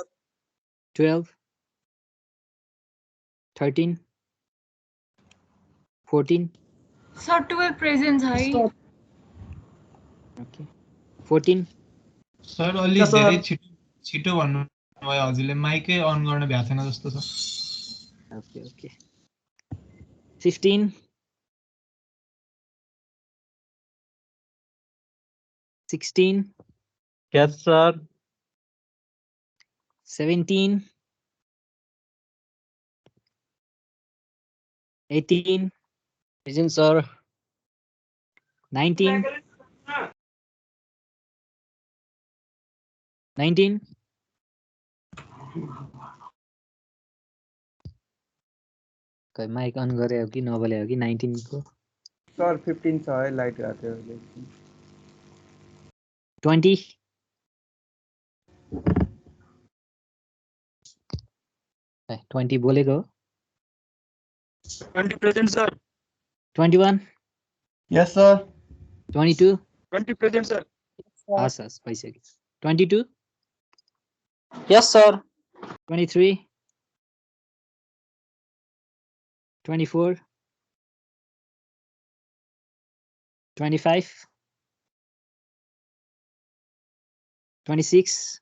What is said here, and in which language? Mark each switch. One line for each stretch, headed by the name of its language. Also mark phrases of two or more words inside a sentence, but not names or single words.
Nepali: 12 13 14 सर 12 प्रेजेन्ट है। ओके 14 सर अलि धेरै छिटो भन्नु भयो हजुरले माइकै अन गर्न भ्याएको छैन जस्तो छ। ओके ओके 15 16
English: Yes, sir. 17 18 Present, sir.
Nepali: 19 खै माइक अन गरे हो कि नबोले हो कि 19 को सर 15 छ है लाइट गएको थियो। 20 20 बोलेको हो।
English: 20 present, sir. 21 Yes, sir. 22 20 present, sir.
Nepali: हस् हस् भइसक्यो। 22
English: Yes, sir. 23 24 25 26